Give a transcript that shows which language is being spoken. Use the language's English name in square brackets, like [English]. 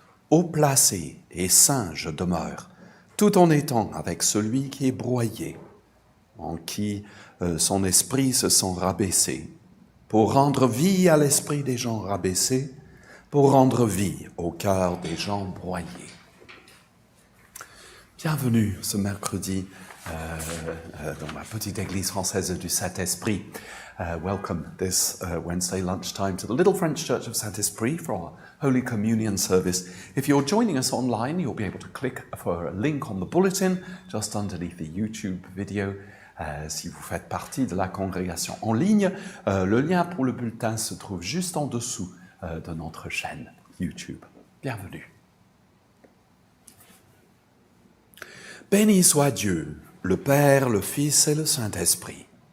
[French] Haut placé et saint je demeure, tout en étant avec celui qui est broyé, en qui son esprit se sent rabaissé, pour rendre vie à l'esprit des gens rabaissés, pour rendre vie au cœur des gens broyés. Bienvenue ce mercredi dans la petite église française du Saint Esprit. [English] Welcome this Wednesday lunchtime to the little French Church of Saint Esprit for our Holy Communion service. If you're joining us online, you'll be able to click for a link on the bulletin just underneath the YouTube video. [French] Si vous faites partie de la congrégation en ligne, le lien pour le bulletin se trouve juste en dessous de notre chaîne YouTube. Bienvenue. Béni soit Dieu, le Père, le Fils et le Saint-Esprit.